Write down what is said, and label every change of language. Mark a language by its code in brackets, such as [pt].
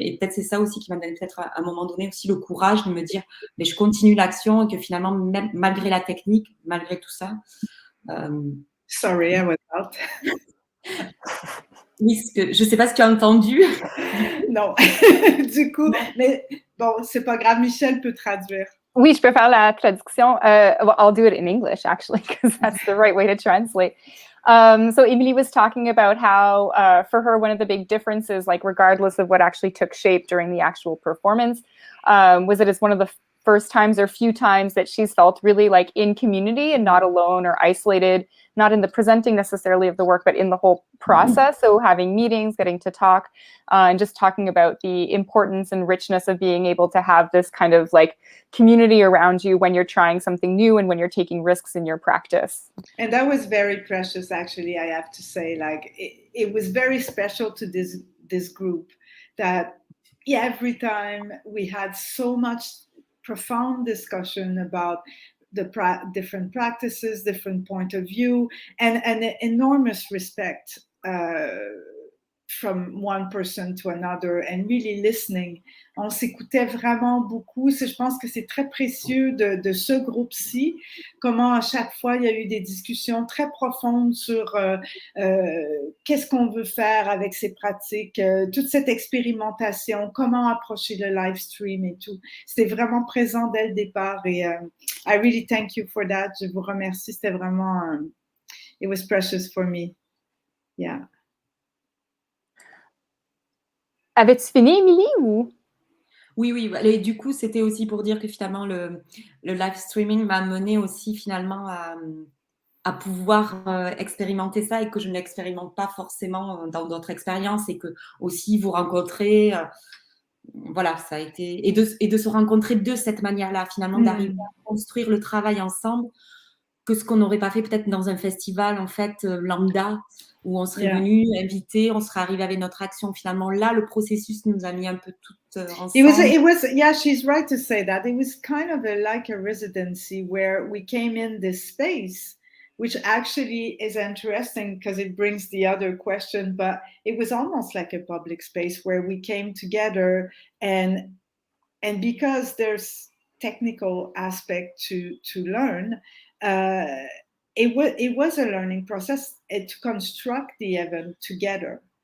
[fr] Et peut-être c'est ça aussi qui m'a donné peut-être à un moment donné aussi le courage de me dire, mais je continue l'action et que finalement, même malgré la technique, malgré tout ça. [en] Sorry, I was out. [fr] Oui, je ne sais pas ce que tu as entendu. Non, du coup, mais bon, c'est pas grave, Michel peut traduire. Oui, je peux faire la traduction. [en] Well, I'll do it in English, actually, because that's the right way to translate. So Emily was talking about how, for her, one of the big differences, like regardless of what actually took shape during the actual performance, was that it's one of the first times or few times that she's felt really like in community and not alone or isolated, not in the presenting necessarily of the work, but in the whole process. So having meetings, getting to talk, and just talking about the importance and richness of being able to have this kind of like community around you when you're trying something new and when you're taking risks in your practice. And that was very precious, actually, I have to say. Like, it was very special to this group that every time we had so much profound discussion about the different practices, different point of view, and an enormous respect from one person to another, and really listening. [fr] On s'écoutait vraiment beaucoup. Je pense que c'est très précieux de ce groupe-ci, comment à chaque fois il y a eu des discussions très profondes sur qu'est-ce qu'on veut faire avec ces pratiques, toute cette expérimentation, comment approcher le live stream et tout. C'était vraiment présent dès le départ et [en] I really thank you for that. [fr] Je vous remercie. C'était vraiment, [en] it was precious for me. Yeah. [fr] Avais-tu fini, Émilie, ou? Oui. Et du coup, c'était aussi pour dire que finalement, le live streaming m'a amené aussi finalement à pouvoir expérimenter ça et que je ne l'expérimente pas forcément dans d'autres expériences et que aussi vous rencontrer, voilà, ça a été... Et de se rencontrer de cette manière-là, finalement, d'arriver à construire le travail ensemble, que ce qu'on n'aurait pas fait peut-être dans un festival, en fait, lambda, où on serait venu, invité, on serait arrivé avec notre action. Finalement, là, le processus nous a mis un peu toutes ensemble. [en] It was, yeah, she's right to say that. It was kind of like a residency where we came in this space, which actually is interesting because it brings the other question, but it was almost like a public space where we came together and because there's technical aspect to learn, it was a learning process to construct the event together.